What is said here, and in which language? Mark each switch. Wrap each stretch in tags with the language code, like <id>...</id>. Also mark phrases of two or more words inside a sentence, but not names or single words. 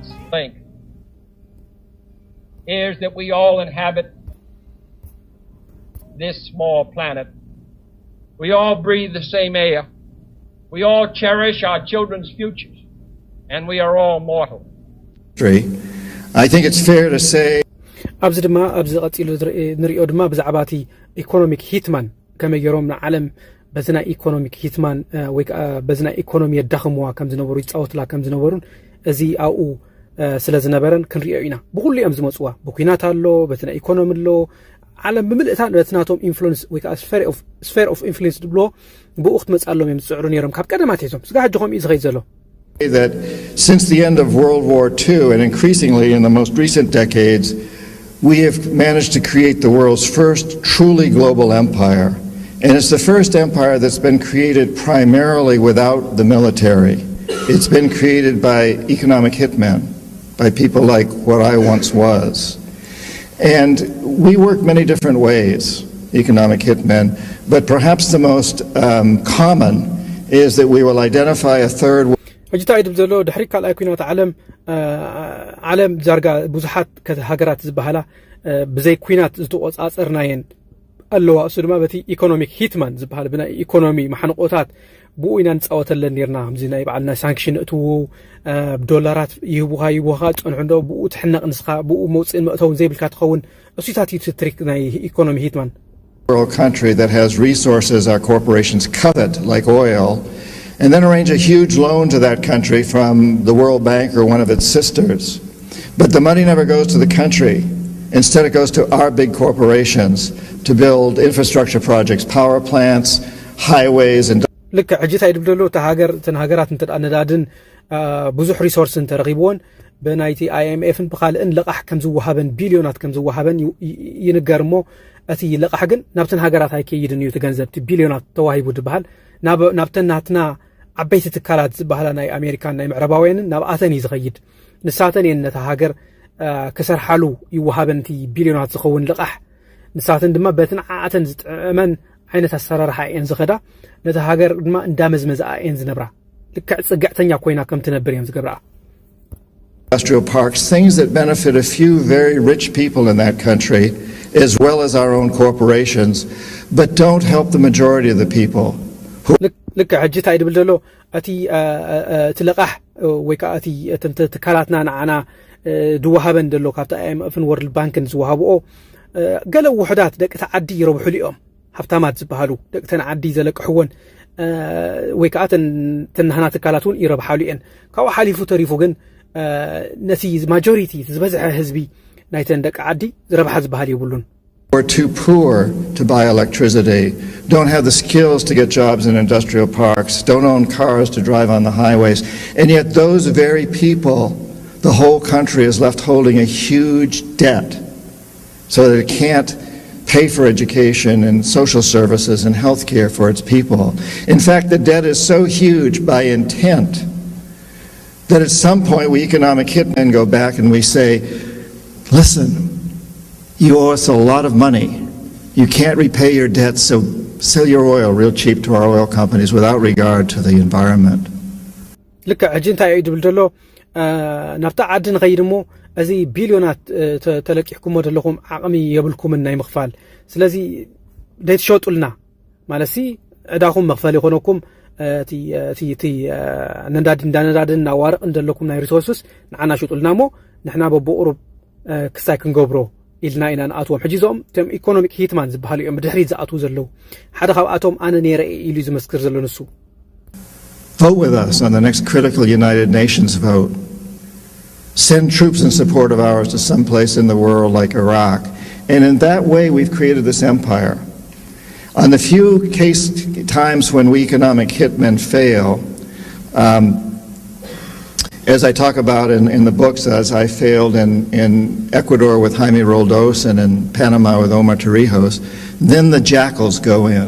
<en>I think is that we all inhabit this small planet. We all breathe the same air. We all cherish our children's futures. And we are all mortal. I think it's fair to say</en> <ti>ኣብዚ ድማ ኣብዚ ቀፂሉ ንሪኦ ድማ ብዛዕባ እቲ</ti> <en>economic hitman</en> <ti>ከመይ ገይሮም ንዓለም በዚ ናይ</ti> <en>economic hitman</en> <ti>ወይ ከዓ በዚ ናይ ኢኮኖሚ የዳኽምዋ ከም ዝነበሩ ይፃወትላ ከም ዝነበሩን እዚ ኣብኡ ስለ ዝነበረን ክንሪኦ ኢና ብኩሉ እዮም ዝመፅዋ ብኩናት ኣሎ በቲ ናይ ኢኮኖሚ ኣሎ ዓለም ብምልእታ በቲ ናቶም ኢንፍሉንስ ወይ ከዓ</ti> <en>sphere of influence</en> <ti>ድብሎ ብኡ ክትመፃሎም እዮም ዝፅዕሩ ነይሮም ካብ ቀደማት ሒዞም ስጋ ሕጂ ከምኡ እዩ ዝኸይድ ዘሎ</ti> <en>that since the end of World War II and increasingly in the most recent decades, we have managed to create the world's first truly global empire. And it's the first empire that's been created primarily without the military. It's been created by economic hitmen, by people like what I once was. And we work many different ways, economic hitmen, but perhaps the most common is that we will identify a third</en> <ti>ሕጂታ ይድብ ዘሎ ድሕሪ ካልኣይ ኩናት ዓለም ዛርጋ ብዙሓት ሃገራት ዝበሃላ ብዘይ ኩናት ዝተቆፃፀርናየን ኣለዋ እሱ ድማ በቲ</ti> <en>economic hitman</en> <ti>ዝበሃል ብናይ ኢኮኖሚ ማሕንቆታት ብኡ ኢና ንፃወተለን ነርና ከምዚ ናይ በዓልና ሳንክሽን እትዎ ዶላራት ይህቡኻ ፀንሑ እንዶ ብኡ ትሕነቕ ንስኻ ብኡ መውፅእን መእተውን ዘይብልካ ትኸውን እሱታት እዩ ትሪክ ናይ</ti> <en>economy hitman world country that has resources our corporations covet like oil and then arrange a huge loan to that country from the World Bank or one of its sisters. But the money never goes to the country. Instead it goes to our big corporations to build infrastructure projects, power plants, highways and</en> <ti>ልክ ሕጂታ ይድብ ዘሎ ተሃገራት እንተዳነዳድን ብዙሕ ሪሶርስን ተረኺብዎን ብናይቲ IMFን ብኻልእን ልቓሕ ከም ዝወሃበን ቢልዮናት ከም ዝወሃበን ይንገር እሞ እቲ ልቓሕ ግን ናብተን ሃገራት ኣይከይድን እዩ ትገንዘብቲ ቢልዮናት ተዋሂቡ ድበሃል ናብተን ናትና ዓበይቲ ትካላት ዝበሃላ ናይ ኣሜሪካን ናይ ምዕራባውያንን ናብ ኣተን እዩ ዝኸይድ ንሳተን እየን ነታ ሃገር ክሰርሓሉ ይወሃበን እቲ ቢልዮናት ዝኸውን ልቓሕ ንሳተን ድማ በትን ዓኣተን ዝጥዕመን ዓይነት ኣሰራርሓ እየን ዝኸዳ ነታ ሃገር ድማ እንዳመዝመዝኣ እየን ዝነብራ ልክዕ ፅግዕተኛ ኮይና ከም ትነብር እዮም ዝገብርኣ</ti> <en>industrial parks, things that benefit a few very rich people in that country as well as our own corporations, but don't help the majority of the people.</en> <ti>ልክ ሕጂታ ይድብል ዘሎ እቲ ልቓሕ ወይ ከዓ እቲ ትካላትና ንዓና ድወሃበን ዘሎ ካብቲ IMFን ወርልድ ባንክን ዝወሃብኦ ገለ ውሕዳት ደቂ ተዓዲ ይረብሑሉ እዮም ሃብታማት ዝበሃሉ ደቂ ተዓዲ ዘለቅሕዎን ወይ ከዓ ተናህና ትካላት እውን ይረብሓሉ እየን ካብኡ ሓሊፉ ተሪፉ ግን ነቲ ማጆሪቲ ዝበዝሐ ህዝቢ ናይተን ደቂ ዓዲ ዝረብሓ ዝበሃል ይብሉን</ti> <en>Or too poor to buy electricity, don't have the skills to get jobs in industrial parks, don't own cars to drive on the highways, and yet those very people, the whole country is left holding a huge debt so that it can't pay for education and social services and health care for its people. In fact, the debt is so huge by intent that at some point we economic hitmen go back and we say, listen, you owe us a lot of money. You can't repay your debts, so sell your oil real cheap to our oil companies without regard to the environment.</en> <ti>ልክ ሕጂ እንታይ እዩ ድብል ዘሎ ናብታ ዓዲ ንኸይድ እሞ እዚ ቢልዮናት ተለቂሕኩሞ ዘለኹም ዓቕሚ የብልኩምን ናይ ምኽፋል ስለዚ ደይትሸጡልና ማለት ዕዳኹም መኽፈል ይኾነኩም እቲ እንዳነዳድን እናዋርቕ እንደለኩም ናይ ሪሶርስስ ንዓና ሽጡልና እሞ ንሕና በብቁሩብ ክሳይ ክንገብሮ ኢልና ኢና ንኣትዎም ሕጂ እዞም እቶም</ti> <en>economic hitman</en> <ti>ዝበሃሉ እዮም ብድሕሪት ዝኣትዉ ዘለዉ ሓደ ካብኣቶም ኣነ ነይረ ኢሉ ዝመስክር ዘሎ ንሱ</ti> <en>Vote with us on the next critical United Nations vote. Send troops in support of ours to some place in the world like Iraq. And in that way we've created this empire. On the few times when we economic hitmen fail, as I talk about in the books, as I failed in Ecuador with Jaime Roldos and in Panama with Omar Torrijos, then the jackals go in.</en>